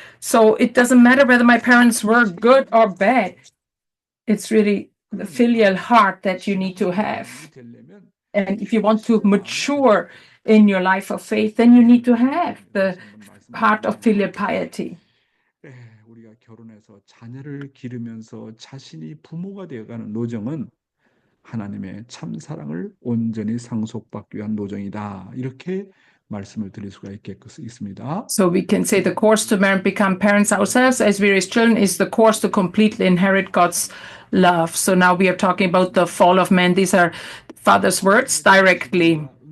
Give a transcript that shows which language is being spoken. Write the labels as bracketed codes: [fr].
[en] So it doesn't matter whether my parents were good or bad. It's really the filial heart that you need to have. And if you want to mature in your life of faith, then you need to have the heart of filial piety. [ko] 우리가 결혼해서 자녀를 기르면서 자신이 부모가 되어가는 노정은 하나님의 참 사랑을 온전히 상속받기 위한 노정이다. 이렇게 말씀을 드릴 수가 있습니다. [en] So we can say the course to marry and become parents ourselves as we raise children is the course to completely inherit God's love. So now we are talking about the fall of man. These are Father's words directly.